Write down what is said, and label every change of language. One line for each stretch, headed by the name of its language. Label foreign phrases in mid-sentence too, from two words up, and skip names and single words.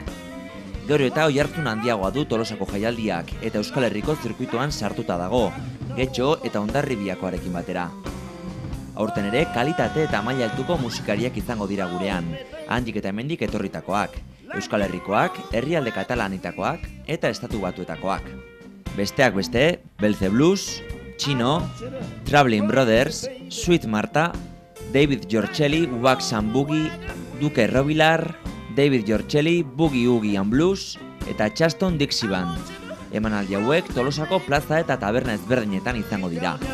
Basque: Gero eta oihartzun handiagoa du Tolosako jaialdiak eta Euskal Herriko zirkuitoan sartuta dago, Getxo eta Hondarribiakoarekin batera. Aurten ere kalitate eta maila altuko musikariak izango dira gurean, handik eta hemendik etorritakoak, Euskal Herrikoak, herrialde katalanitakoak eta estatu batuetakoak. Besteak beste, Belze Blues, Chino, Traveling Brothers, Sweet Marta, David Giorcelli, Wax and Boogie, Duke Robillard, David Giorcelli, Boogie Oogie and Blues eta Charleston Dixie Band. Emanaldi hauek Tolosako plaza eta taberna ezberdinetan izango dira.